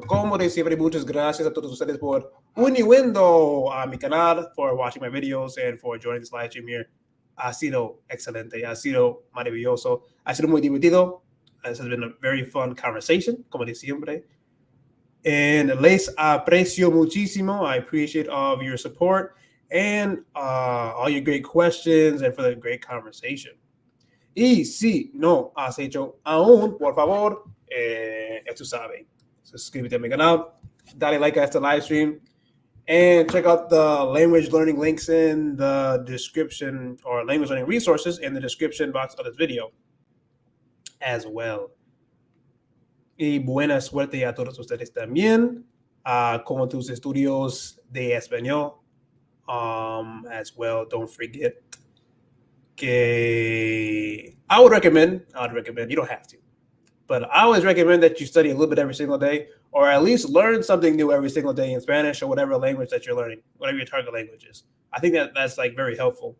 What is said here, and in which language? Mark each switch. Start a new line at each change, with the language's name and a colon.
Spanish: Como de siempre, muchas gracias a todos ustedes por uniendo a mi canal,
English: for watching my videos, and for joining this live stream here.
Spanish: Ha sido excelente, ha sido maravilloso, ha sido muy divertido.
English: This has been a very fun conversation,
Spanish: como de siempre.
English: And
Spanish: les aprecio muchísimo.
English: I appreciate all of your support and all your great questions and for the great conversation.
Spanish: Y si no has hecho aún, por favor, tú sabes, suscríbete a mi canal, dale like a este live stream,
English: and check out the language learning links in the description, or language learning resources in the description box of this video as well.
Spanish: Y buena suerte a todos ustedes también con tus estudios de español
English: as well. Don't forget que I would recommend, you don't have to, but I always recommend that you study a little bit every single day, or at least learn something new every single day in Spanish or whatever language that you're learning, whatever your target language is. I think that's like very helpful.